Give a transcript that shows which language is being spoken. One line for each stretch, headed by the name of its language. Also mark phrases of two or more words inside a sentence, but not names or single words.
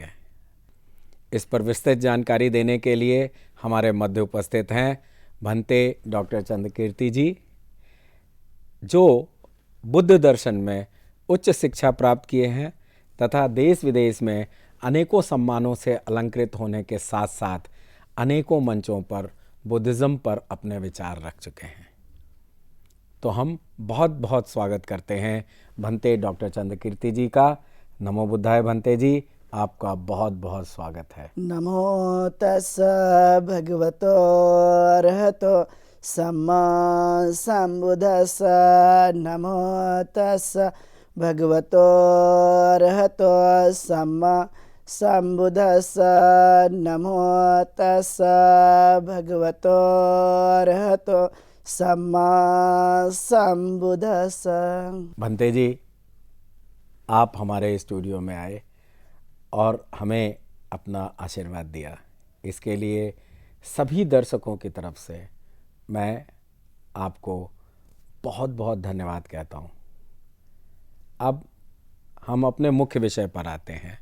Hindi: इस पर विस्तृत जानकारी देने के लिए हमारे मध्य उपस्थित हैं भंते डॉक्टर चंद्रकीर्ति जी, जो बुद्ध दर्शन में उच्च शिक्षा प्राप्त किए हैं तथा देश विदेश में अनेकों सम्मानों से अलंकृत होने के साथ साथ अनेकों मंचों पर बुद्धिज़्म पर अपने विचार रख चुके हैं। तो हम बहुत बहुत स्वागत करते हैं भंते डॉक्टर चंद्रकीर्ति जी का।
Pali: नमो बुद्धाय
Hindi: भंते जी, आपका बहुत बहुत स्वागत है।
Pali: नमो तस्सा भगवतो अरहतो सम्मा सम्बुद्धस्सा। नमो तस्सा भगवतो अरहतो सम्मा सम्बुद्धस्सा। नमो तस्सा भगवतो अरहतो सम्मा सम्बुद्धस्सा।
Hindi: भंते जी, आप हमारे स्टूडियो में आए और हमें अपना आशीर्वाद दिया, इसके लिए सभी दर्शकों की तरफ से मैं आपको बहुत बहुत धन्यवाद कहता हूँ। अब हम अपने मुख्य विषय पर आते हैं।